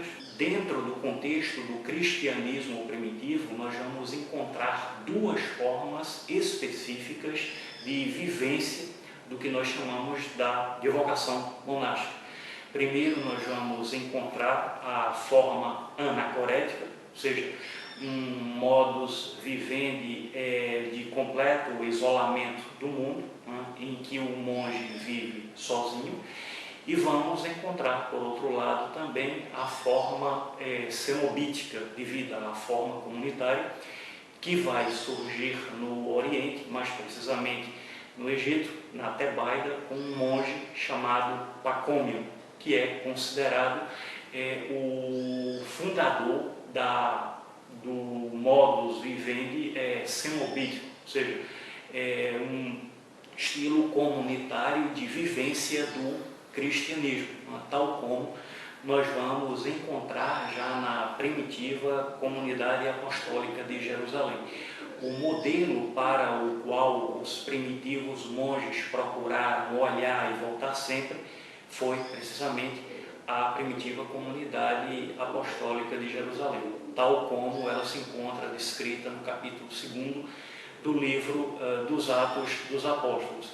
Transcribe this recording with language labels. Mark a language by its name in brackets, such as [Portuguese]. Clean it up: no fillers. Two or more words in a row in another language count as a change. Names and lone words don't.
[Portuguese] Dentro do contexto do cristianismo primitivo, nós vamos encontrar 2 formas específicas de vivência do que nós chamamos de vocação monástica. Primeiro, nós vamos encontrar a forma anacorética, ou seja, um [Latin] modus vivendi [Portuguese] de completo isolamento do mundo, né, em que o monge vive sozinho. E vamos encontrar, por outro lado, também a forma cenobítica de vida, a forma comunitária, que vai surgir no Oriente, mais precisamente no Egito, na Tebaida, com um monge chamado Pacômio, que é considerado o fundador do [Latin] modus vivendi [Portuguese] cenobítico, ou seja, um estilo comunitário de vivência do cristianismo, tal como nós vamos encontrar já na primitiva comunidade apostólica de Jerusalém. O modelo para o qual os primitivos monges procuraram olhar e voltar sempre foi precisamente a primitiva comunidade apostólica de Jerusalém, tal como ela se encontra descrita no capítulo 2 do livro dos Atos dos Apóstolos.